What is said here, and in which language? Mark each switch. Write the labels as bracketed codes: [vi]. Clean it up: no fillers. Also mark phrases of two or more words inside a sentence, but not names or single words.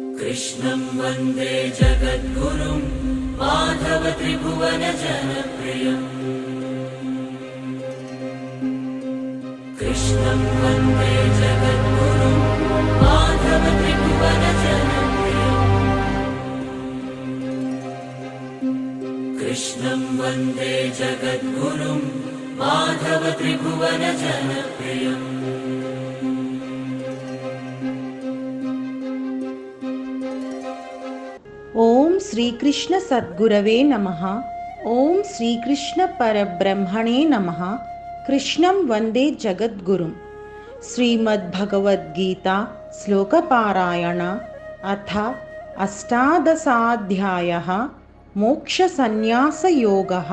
[sa] कृष्णं वन्दे जगद्गुरुं माधव त्रिभुवन जनप्रियम् कृष्णं वन्दे जगद्गुरुं माधव त्रिभुवन जनप्रियम् कृष्णं वन्दे जगद्गुरुं माधव त्रिभुवन जनप्रियम् ఓం శ్రీకృష్ణ సద్గురవే నమః. ఓం శ్రీకృష్ణ పరబ్రహ్మణే నమః. కృష్ణం వందే జగద్గురుం. శ్రీమద్భగవద్గీత శ్లోకపారాయణ అథ అష్టాదశాధ్యాయః మోక్షసన్యాసయోగః.